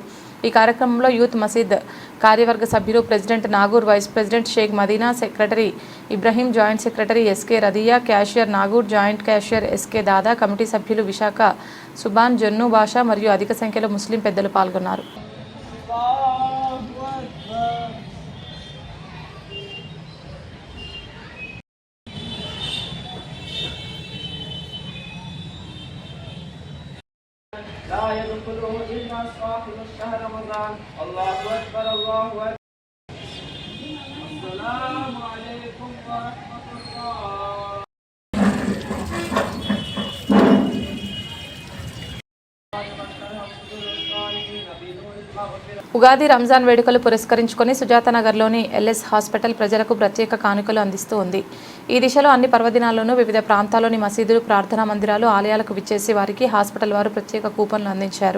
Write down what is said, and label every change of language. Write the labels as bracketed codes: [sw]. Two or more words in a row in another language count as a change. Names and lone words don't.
[te] ఈ కార్యక్రమంలో యూత్ మసీద్ కార్యవర్గ సభ్యులు ప్రెసిడెంట్ నాగూర్, [en] vice president [te] షేక్ మదీనా, సెక్రటరీ ఇబ్రహీం, [en] joint secretary [te] ఎస్కే రదియా, క్యాషియర్ నాగూర్, [en] joint cashier [te] ఎస్కే దాదా, కమిటీ సభ్యులు విశాఖ సుబాన్, జన్ను భాషా మరియు అధిక సంఖ్యలో ముస్లిం పెద్దలు పాల్గొన్నారు. [ar] لا يدخله إلا صاحب الشهر رمضان. الله أكبر الله أكبر. السلام عليكم ورحمة الله. [te] ఉగాది రంజాన్ వేడుకలు పురస్కరించుకొని సుజాతనగర్లోని ఎల్ఎస్ హాస్పిటల్ ప్రజలకు ప్రత్యేక కానుకలు అందిస్తూ ఉంది. ఈ దిశలో అన్ని పర్వదినాల్లోనూ వివిధ ప్రాంతాల్లోని మసీదులు, ప్రార్థనా మందిరాలు, ఆలయాలకు విచ్చేసి వారికి హాస్పిటల్ వారు ప్రత్యేక కూపన్లు అందించారు.